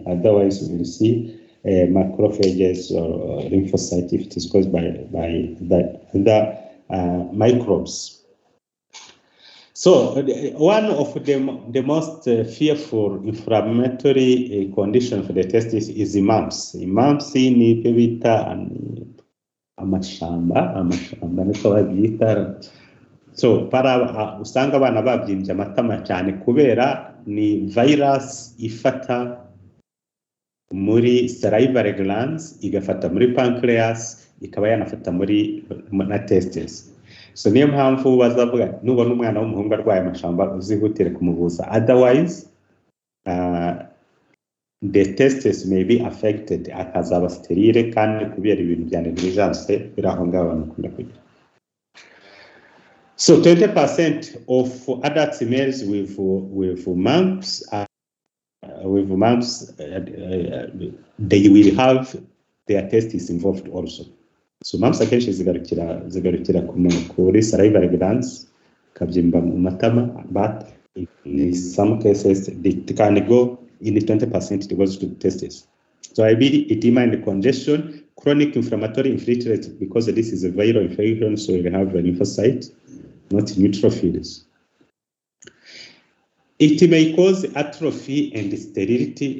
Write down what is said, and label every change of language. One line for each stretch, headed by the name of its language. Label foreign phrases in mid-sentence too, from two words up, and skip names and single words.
English: Otherwise, we will see macrophages or lymphocytes if it is caused by the microbes. So one of the most fearful inflammatory condition for the testis is mumps.
Kinyarwanda: Mumps ni ibyo bita amashamba niko babyita. So usanga abana babyimbye amatama cyane kubera ni virus ifata muri
English: salivary glands,
Kinyarwanda: igafata muri pancreas, ikaba yanafata muri na testes. So niyo mpamvu bazavuga nubona umwana w'umuhungu arwaye amashamba uzihutire kumuvuza,
English: otherwise the testes may be affected,
Kinyarwanda: akazaba sterile kandi kubera ibintu bya negligence biri aho ngaho bakunda kugira.
English: So 20% of adult males with mumps they will have their testis involved also.
Kinyarwanda: So mumps akenshi zigarukira kuri
English: salivary glands,
Kinyarwanda: kabyimba mu matama,
English: but in some cases it can go in 20%, it goes to the testis. So I mean edema and congestion, chronic inflammatory infiltrate, because this is a viral infection, so you have a lymphocyte, not neutrophils. It may cause atrophy and sterility.